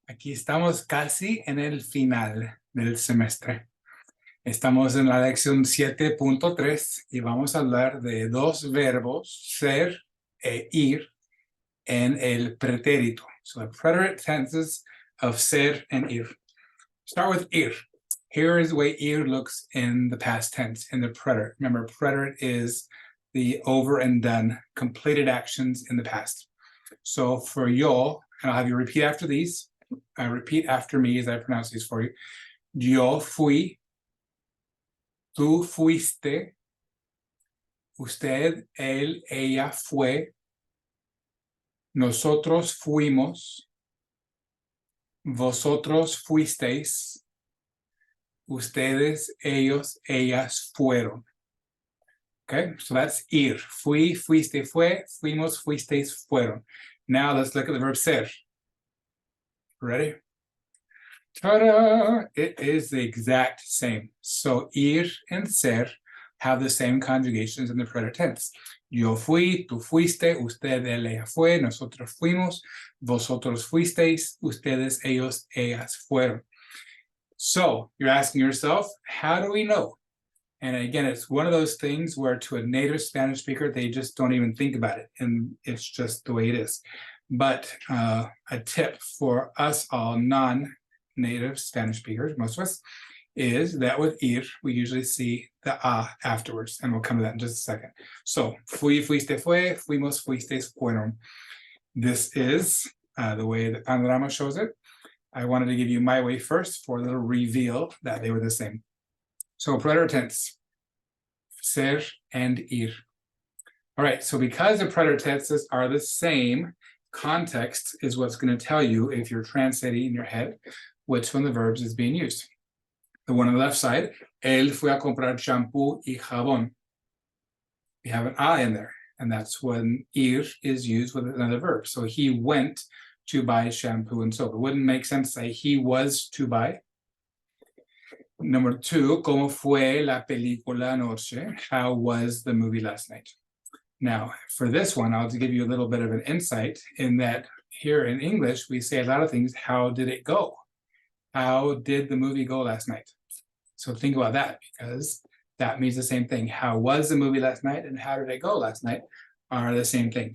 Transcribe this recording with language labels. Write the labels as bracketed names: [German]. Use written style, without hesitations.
[Spanish] Aquí estamos casi en el final del semestre. Estamos en la lección 7.3 y vamos a hablar de dos verbos, ser e ir, en el pretérito. [English] So the preterite tenses of ser and ir. Start with ir. Here is the way ir looks in the past tense, in the preterite. Remember, preterite is the over and done, completed actions in the past. So for yo, and I'll have you repeat after these. Repeat after me as I pronounce these for you. [Spanish] Yo fui, tú fuiste, usted, él, ella fue, nosotros fuimos, vosotros fuisteis, ustedes, ellos, ellas fueron. [English] Okay, so that's ir. [Spanish] Fui, fuiste, fue, fuimos, fuisteis, fueron. [English] Now let's look at the verb ser. Ready? Ta-da! It is the exact same. So ir and ser have the same conjugations in the preterite tense. [Spanish] Yo fui, tú fuiste, usted, él, ella fue, nosotros fuimos, vosotros fuisteis, ustedes, ellos, ellas fueron. [English] So you're asking yourself, how do we know? And again, it's one of those things where to a native Spanish speaker, they just don't even think about it. And it's just the way it is. But a tip for us all non-native Spanish speakers, most of us, is that with ir, we usually see the a afterwards. And we'll come to that in just a second. So, [Spanish] fui, fuiste, fue, fuimos, fuisteis, fueron. [English] This is the way that Panorama shows it. I wanted to give you my way first for a little reveal that they were the same. So preterite tense, ser and ir. All right, so because the preterite tenses are the same, context is what's going to tell you if you're translating in your head which one of the verbs is being used. The one on the left side, [Spanish] él fue a comprar shampoo y jabón. [English] We have an a in there, and that's when ir is used with another verb. So he went to buy shampoo and soap. It wouldn't make sense to say he was to buy. Number two, [Spanish] ¿cómo fue la película anoche? [English] How was the movie last night? Now, for this one, I'll give you a little bit of an insight in that here in English, we say a lot of things, how did it go? How did the movie go last night? So think about that, because that means the same thing. How was the movie last night and how did it go last night are the same thing.